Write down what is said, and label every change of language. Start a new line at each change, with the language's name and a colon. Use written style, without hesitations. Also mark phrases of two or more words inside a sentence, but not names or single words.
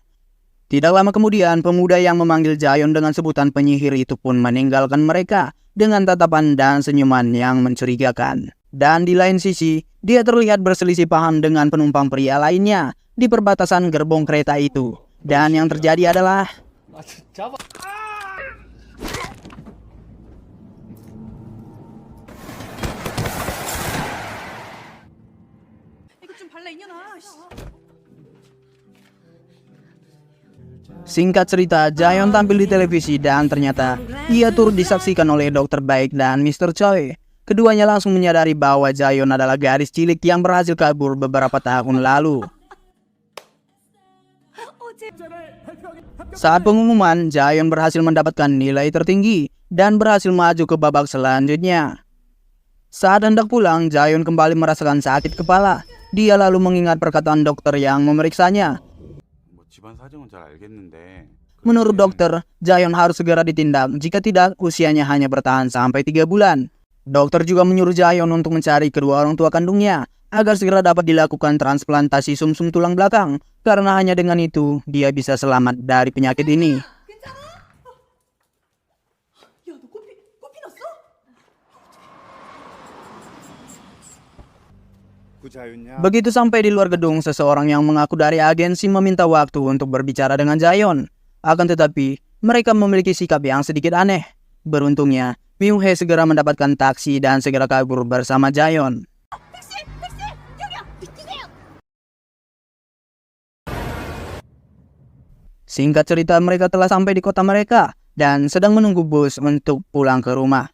Indonesian: Tidak lama kemudian, pemuda yang memanggil Jaeon dengan sebutan penyihir itu pun meninggalkan mereka dengan tatapan dan senyuman yang mencurigakan. Dan di lain sisi, dia terlihat berselisih paham dengan penumpang pria lainnya di perbatasan gerbong kereta itu. Dan yang terjadi adalah
Korean: 아 진짜. 이거 좀 발라 이년아.
Indonesian: singkat cerita, Jaeon tampil di televisi dan ternyata ia turut disaksikan oleh Dokter Baik dan Mr. Choi. Keduanya langsung menyadari bahwa Jaeon adalah gadis cilik yang berhasil kabur beberapa tahun lalu. Saat pengumuman, Jaeon berhasil mendapatkan nilai tertinggi dan berhasil maju ke babak selanjutnya. Saat hendak pulang, Jaeon kembali merasakan sakit kepala. Dia lalu mengingat perkataan dokter yang memeriksanya.
Korean: 뭐 집안 사정은 잘 알겠는데.
Indonesian: Menurut dokter, Jaeon harus segera ditindak, jika tidak usianya hanya bertahan sampai 3 bulan. Dokter juga menyuruh Jaeon untuk mencari kedua orang tua kandungnya agar segera dapat dilakukan transplantasi sumsum tulang belakang, karena hanya dengan itu dia bisa selamat dari penyakit ini.
Korean: 야, 너 코피 났어? 구자윤야.
Indonesian: Begitu sampai di luar gedung, seseorang yang mengaku dari agensi meminta waktu untuk berbicara dengan Jaeon. Akan tetapi, mereka memiliki sikap yang sedikit aneh. Beruntungnya, Myung-hee segera mendapatkan taksi dan segera kabur bersama Jaeon. Singkat cerita, mereka telah sampai di kota mereka dan sedang menunggu bus untuk pulang ke rumah.